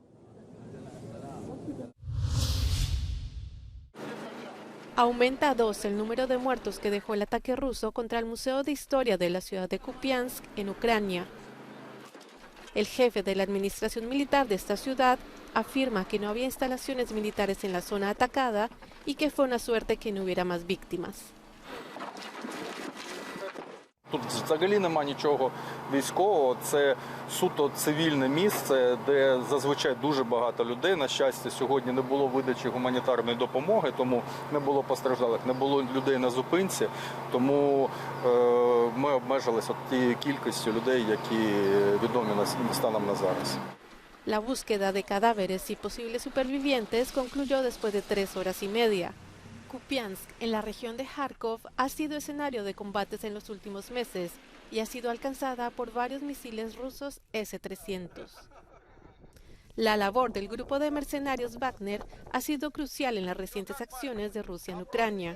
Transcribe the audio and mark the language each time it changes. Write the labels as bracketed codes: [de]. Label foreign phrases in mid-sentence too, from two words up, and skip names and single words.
[es] Aumenta a 2 el número de muertos que dejó el ataque ruso contra el Museo de Historia de la ciudad de Kupiansk, en Ucrania. El jefe de la administración militar de esta ciudad afirma que no había instalaciones militares en la zona atacada y que fue una suerte que no hubiera más víctimas. [uk] Тут взагалі нема нічого військового, це суто цивільне місце, де зазвичай дуже багато людей. На щастя, сьогодні не було видачі гуманітарної допомоги, тому не було постраждалих, не було людей на зупинці, тому ми обмежилися тією кількістю людей, які відомі станом на зараз. [es] La búsqueda de cadáveres y posibles supervivientes concluyó después de 3 horas y media. Kupiansk, en la región de Kharkov, ha sido escenario de combates en los últimos meses y ha sido alcanzada por varios misiles rusos S-300. La labor del grupo de mercenarios Wagner ha sido crucial en las recientes acciones de Rusia en Ucrania.